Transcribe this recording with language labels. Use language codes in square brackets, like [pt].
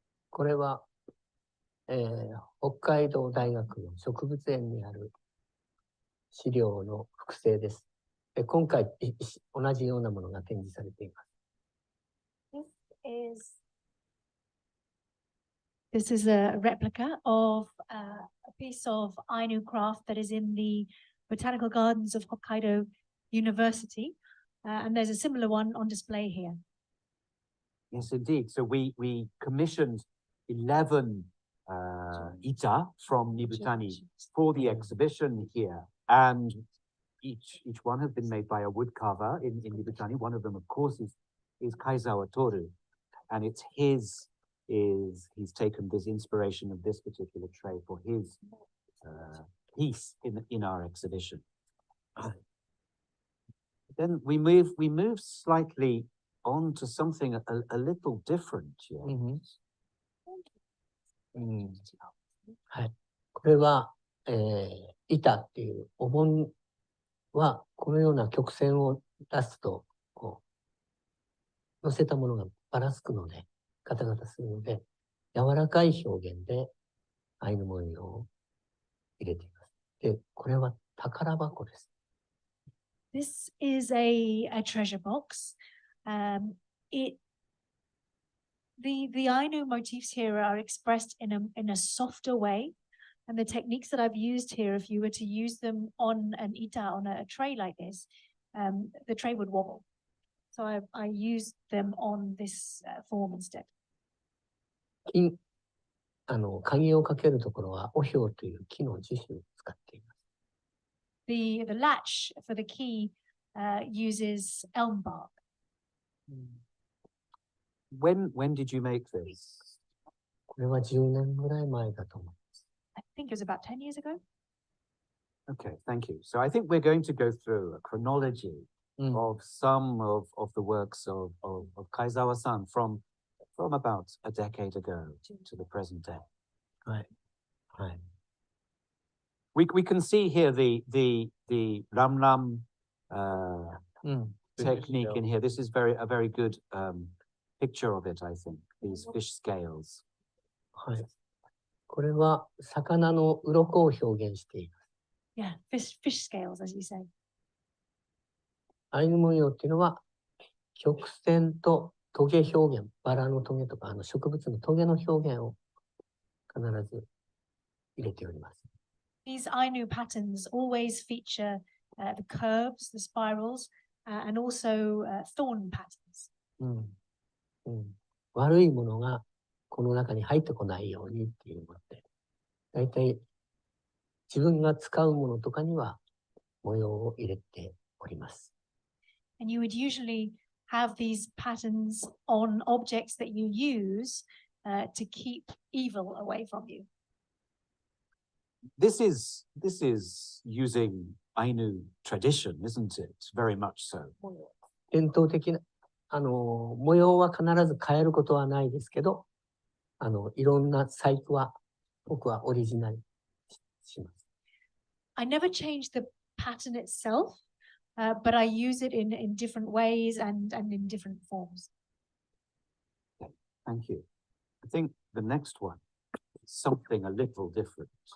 [ja] これは、北海道大学の植物園にある資料の複製です。今回、同じようなものが展示されています。 [en] This is a replica of a piece of Ainu craft that is in the Botanical Gardens of Hokkaido University. And there's a similar one on display here. Yes, indeed. So we commissioned 11 ita from Nibutani for the exhibition here. And each one has been made by a woodcarver in Nibutani. One of them, of course, is Kaizawa Tōru. And it's he's taken this inspiration of this particular tray for his piece in our exhibition. Then we move slightly on to something a little different. Yeah? Mm-hmm. [ja] はい。これは、板っていうお盆はこのような曲線を出すとこう乗せたものがばらつくのでガタガタするので柔らかい表現でアイヌ文様を入れています。で、これは宝箱です。 [en] This is a treasure box. The Ainu motifs here are expressed in a softer way, and the techniques that I've used here, if you were to use them on an ita, on a tray like this, the tray would wobble. So I used them on this form instead. [ja] 鍵をかけるところはオヒョウという木の樹脂を使っています。 [en] The latch for the key uses elm bark. When did you make this? [ja] これは10年ぐらい前だと思います。 [en] I think it was about 10 years ago. Okay, thank you. So I think we're going to go through a chronology of some of the works of Kaizawa-san from about a decade ago to the present day. [ja] はい。はい。 [en] We can see here the ram technique in here. This is a very good picture of it, I think. These fish scales. [ja] はい。これは魚の鱗を表現しています。 [en] Yeah, fish scales, as you say. [ja] アイヌ文様っていうのは曲線とトゲ表現、バラのトゲとか植物のトゲの表現を必ず入れております。 [en] These Ainu patterns always feature the curves, the spirals, and also thorn patterns. [ja] 悪いものがこの中に入ってこないようにっていうので、だいたい自分が使うものとかには模様を入れております。 [en] And you would usually have these patterns on objects that you use to keep evil away from you. This is using Ainu tradition, isn't it? Very much so. [ja] 伝統的な模様は必ず変えることはないですけど、いろんな細工は僕はオリジナルします。 [en] I never change the pattern itself, but I use it in different ways and in different forms. Thank you. I think the next one is something a little different.